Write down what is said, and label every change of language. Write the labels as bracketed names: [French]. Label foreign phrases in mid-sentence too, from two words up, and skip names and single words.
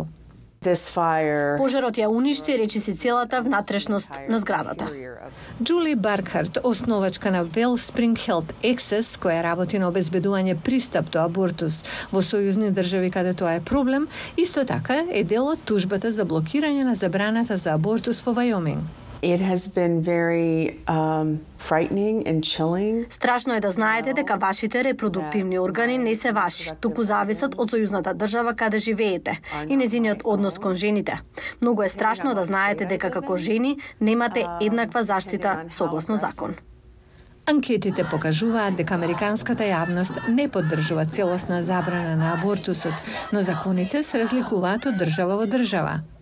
[Macedonian] Пожарот ја уништи речиси целата внатрешност на зградата. Джули Баркхарт, основачка на Wellspring Health Access, која работи на обезбедување пристап до абортус во сојузни држави каде тоа е проблем, исто така е дел од тужбата за блокирање на забраната за абортус во Вајоминг. [English] It has been very frightening and chilling. [Macedonian] Страшно е да знаете дека вашите репродуктивни органи не се ваши, туку зависат од сојузната држава каде живеете и незиниот однос кон жените. Многу е страшно да знаете дека како жени немате еднаква заштита согласно закон. Анкетите покажуваат дека американската јавност не поддржува целосна забрана на абортусот, но законите се разликуваат од држава во држава.